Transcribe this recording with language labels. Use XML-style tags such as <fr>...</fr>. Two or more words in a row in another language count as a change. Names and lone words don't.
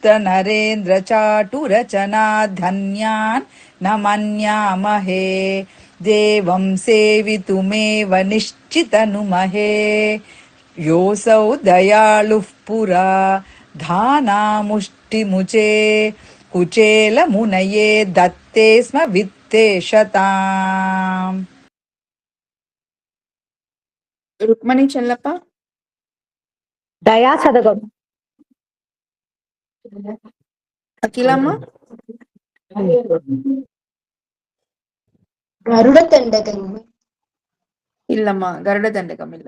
<sa>नरेन्द्र चाटुरचना धन्यान् न मन्यामहे देवं सेवितुमेव निश्चितनुमहे योऽसौ दयालुः पुरा धानामुष्टिमुचे कुचेलमुनये दत्ते स्म वित्तेशताम्.</sa> <ta>ருக்மணி செல்லப்பா. தயா சதகம். அகிலாமா. கருட தண்டகம். இல்லம்மா, கருட தண்டகம் இல்ல.</ta>